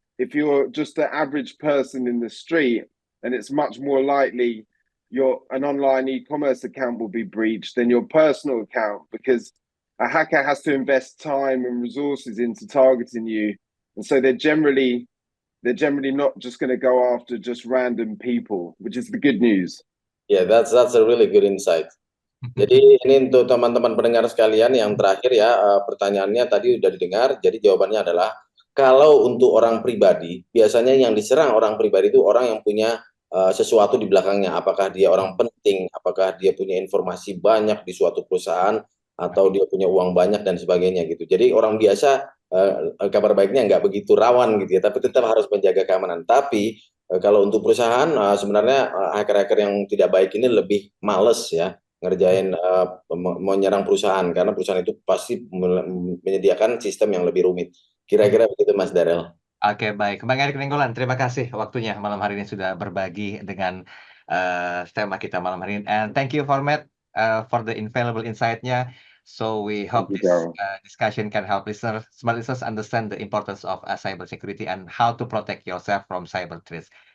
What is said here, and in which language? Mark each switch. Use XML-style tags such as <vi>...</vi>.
<en>If you're just an average person in the street, then it's much more likely an online e-commerce account will be breached than your personal account because a hacker has to invest time and resources into targeting you. And so they're generally not just going to go after just random people, which is the good news. Yeah, that's a really good insight.</en> <id>Jadi ini untuk teman-teman pendengar sekalian yang terakhir ya, pertanyaannya tadi udah didengar. Jadi jawabannya adalah kalau untuk orang pribadi, biasanya yang diserang orang pribadi itu orang yang punya sesuatu di belakangnya. Apakah dia orang penting, apakah dia punya informasi banyak di suatu perusahaan, atau dia punya uang banyak dan sebagainya gitu. Jadi orang biasa kabar baiknya nggak begitu rawan gitu ya, tapi tetap harus menjaga keamanan. Tapi kalau untuk perusahaan sebenarnya hacker-hacker yang tidak baik ini lebih males ya ngerjain menyerang perusahaan karena perusahaan itu pasti menyediakan sistem yang lebih rumit. Kira-kira begitu Mas Daryl. Oke, baik. Bang Erik Nainggolan, terima kasih waktunya malam hari ini sudah berbagi dengan tema kita malam hari ini.</id> <en>And thank you for Matt for the invaluable insight-nya. So we hope this discussion can help smart listeners understand the importance of cyber security and how to protect yourself from cyber threats.</en>